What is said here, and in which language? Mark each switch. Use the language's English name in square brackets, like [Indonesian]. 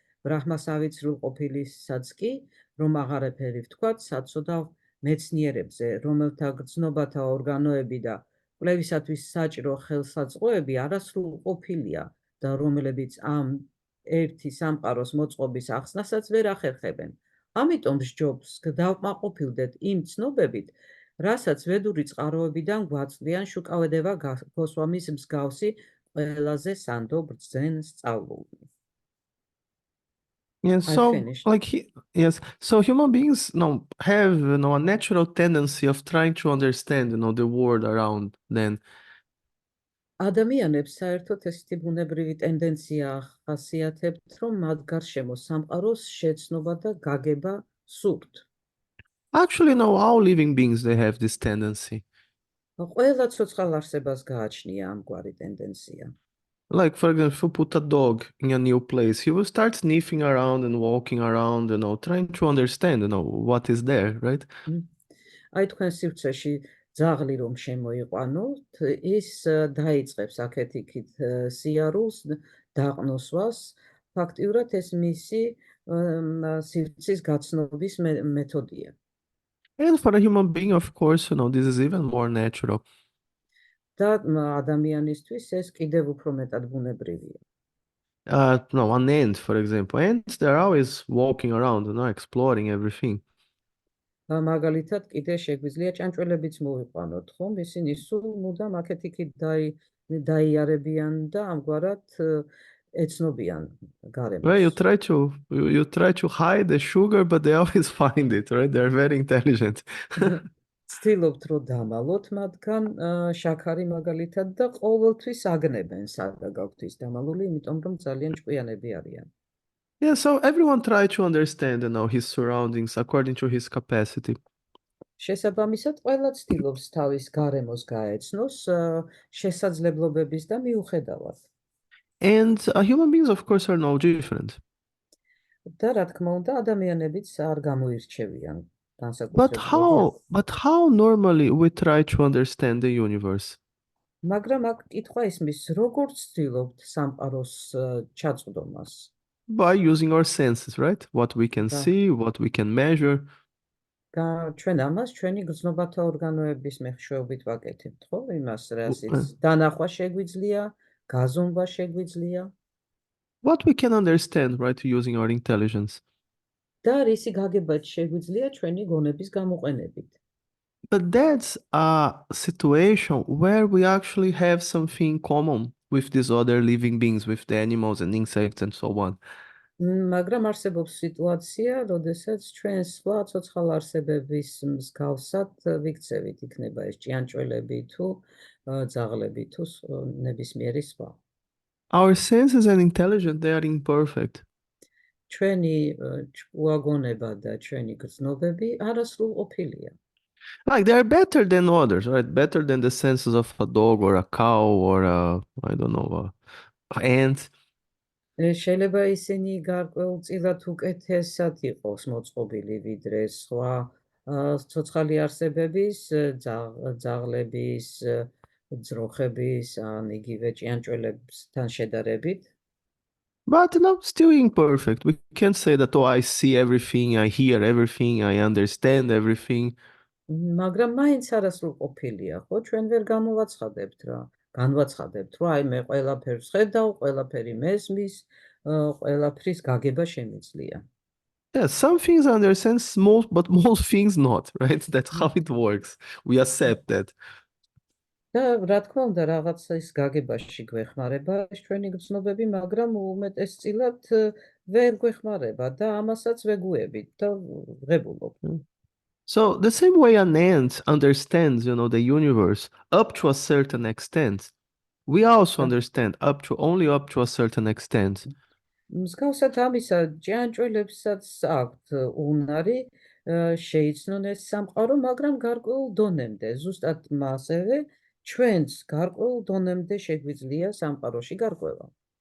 [Georgian] ბრაჰმას ავიცრულ ყოფილისაც კი, რომ აღარაფერი ვთქვათ, საცოდავ მეცნიერებზე, რომელთა გრძნობათა ორგანოები და კვლევისათვის საჭირო ხელსაწყოები არასრულ ყოფილია და რომლებიც ამ ერთი სამყაროს მოწყობის ახსნასაც ვერ ახერხებენ. ამიტომ სჯობს დავკმაყოფილდეთ იმ ცნობებით, რასაც ვედური წყაროებიდან გვაწვდიან შუკავედება გოსვამის მსგავსი ყველაზე სანდო ბრძენ სწავლულნი. [English] Yes, I so finished. yes, so human beings have a natural tendency of trying to understand the world around them. [Georgian] ადამიანებს საერთოდ ესეთი ბუნებრივი ტენდენცია ახასიათებთ, რომ მათ გარშემო სამყაროს შეცნობა და გაგება სურთ. [English] Actually, no, all living beings they have this tendency. [Georgian] ყველა ცოცხალ არსებას გააჩნია ამგვარი ტენდენცია. [English] Like, for example, if you put a dog in a new place, he will start sniffing around and walking around, trying to understand, what is there, right? [Georgian] აი თქვენ სივრცეში ძაღლი რომ შემოიყვანოთ, ის დაიწყებს აქეთ-იქით სიარულს, დაყნოსვას. ფაქტიურად ეს მისი სივრცის გაცნობის მეთოდია. [English] And for a human being, of course, this is even more natural. [Georgian] და ადამიანისთვის ეს კიდევ უფრო მეტად ბუნებრივია. [English] An ant, for example. Ants, they're always walking around, exploring everything. [Georgian] მაგალითად, კიდე შეგვიძლია ჭანჭველებიც მოვიყვანოთ, ხომ? ისინი სულ მუდამ აქეთ-იქით დაიარებიან და ამგვარად ეცნობიან გარემოს. [English] Well, you try to hide the sugar, but they always find it, right? They're very intelligent. [Georgian] ცდილობთ რომ დამალოთ მათგან შაქარი მაგალითად და ყოველთვის აგნებენ სადა გაქვთ ის დამალული, იმიტომ რომ ძალიან ჭკვიანები არიან. [English] Yeah, so everyone tries to understand, his surroundings according to his capacity. [Georgian] შესაბამისად, ყველა ცდილობს თავის გარემოს გაეცნოს შესაძლებლობების და მიუხედავად. [English] And human beings, of course, are no different. [Georgian] და რა თქმა უნდა, ადამიანებიც არ გამოირჩევიან. [English] But how normally we try to understand the universe? [Georgian] მაგრამ აქ კითხვა ისმის, როგორ ცდილობთ სამყაროს ჩაწვდომას? [English] By using our senses, right? What we can see, what we can measure. [Georgian] ჩვენ ამას ჩვენი გრძნობათა ორგანოების მეშვეობით ვაკეთებთ, ხო? იმას რასაც დანახვა შეგვიძლია, გაზომვა შეგვიძლია. [English] What we can understand, right, using our intelligence. [Georgian] და რისი გაგებაც შეგვიძლია ჩვენი გონების გამოყენებით. [English] But that's a situation where we actually have something in common with these other living beings, with the animals and insects and so on. [Georgian] მაგრამ არსებობს სიტუაცია, როდესაც ჩვენ სხვა ცოცხალ არსებების მსგავსად ვიქცევით, იქნება ეს ჭიანჭველები თუ ძაღლები თუ ნებისმიერი სხვა. [English] Our senses and intelligence, they are imperfect. [Georgian] ჩვენი ჭკუაგონება და ჩვენი გრძნობები არასრულ ყოფილია. [English] Like they are better than others, right? Better than the senses of a dog or a cow or I don't know, ant. [Georgian] შეიძლება ისინი გარკვეულწილად უკეთესად იყოს მოწყობილი ვიდრე სხვა ცოცხალი არსებების, ძაღლების, ძროხების, ან იგივე ჭიანჭველებთან შედარებით. [English] But still imperfect. We can't say that, I see everything, I hear everything, I understand everything. [Georgian] მაგრამ მაინც არასრულ ყოფილია, ხო? ჩვენ ვერ განვაცხადებთ, რომ აი მე ყველაფერს ხედავ, ყველაფერი მესმის, ყველაფრის გაგება შემიძლია. [English] Yeah, some things I understand, but most things not, right? That's how it works. We accept that. [Georgian] და რა თქმა უნდა, რაღაცის გაგებაში გვეხმარება ჩვენი გრძნობები, მაგრამ უმეტესწილად ვერ გვეხმარება და ამასაც ვეგუებით და ვღებულობთ. [English] So the same way an ant understands, the universe up to a certain extent, we also understand only up to a certain extent. [Georgian] მსგავსად ამისა, ჭიანჭველებსაც აქვთ უნარი შეიცნონ ეს სამყარო, მაგრამ გარკვეულ დონემდე, ზუსტად მასევე ჩვენც გარკვეულ დონემდე შეგვიძლია სამყაროში გარკვევა.